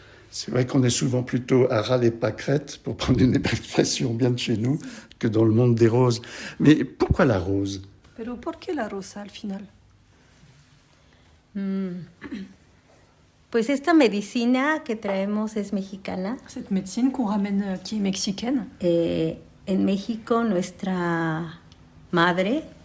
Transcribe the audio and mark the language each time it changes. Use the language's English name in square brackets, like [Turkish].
[French] C'est vrai qu'on est souvent plutôt à ras les pâquerettes, pour prendre une expression bien de chez nous, que dans le monde des roses. Mais pourquoi la rose? [Spanish] Pero ¿por qué la rosa al final? Pues esta medicina que traemos es mexicana. [French] Cette médecine qu'on ramène qui est mexicaine. [Spanish] En México, nuestra madre,